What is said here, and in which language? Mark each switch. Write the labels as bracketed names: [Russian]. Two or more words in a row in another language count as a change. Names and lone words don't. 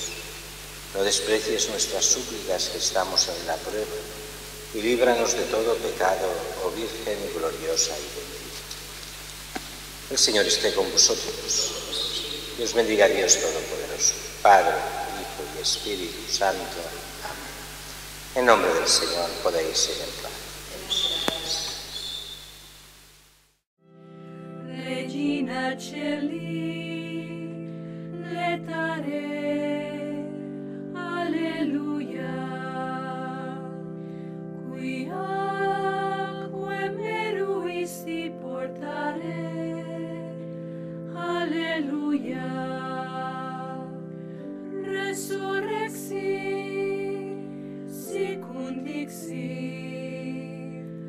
[Spanish] No desprecies nuestras súplicas que estamos en la prueba y líbranos de todo pecado, oh Virgen gloriosa y bendita. El Señor esté con vosotros. Dios bendiga a Dios Todopoderoso, Padre, Hijo y Espíritu Santo. Amén. En nombre del Señor podéis ir en paz. [Latin] Regina Celi, letare, alleluia, quia meruisti portare, alleluia, resurrexi, sicut dixi,